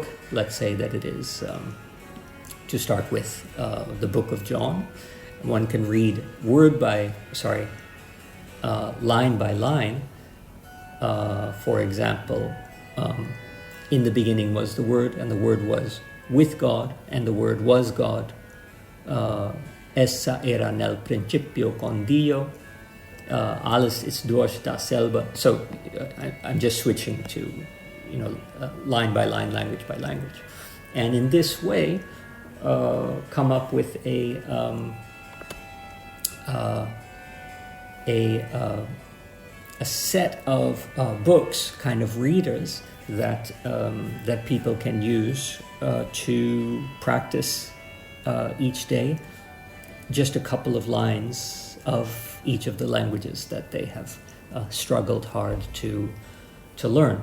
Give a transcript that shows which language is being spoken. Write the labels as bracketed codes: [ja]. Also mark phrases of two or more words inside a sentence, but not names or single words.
[en] Let's say that it is, to start with, the book of John. One can read line by line. For example, in the beginning was the Word, and the Word was with God, and the Word was God. [it] Essa era nel principio con Dio. [de] Alles ist durch dasselbe. [en] So I'm just switching to, line by line, language by language, and in this way, come up with a set of books, kind of readers that people can use to practice each day just a couple of lines of each of the languages that they have struggled hard to learn.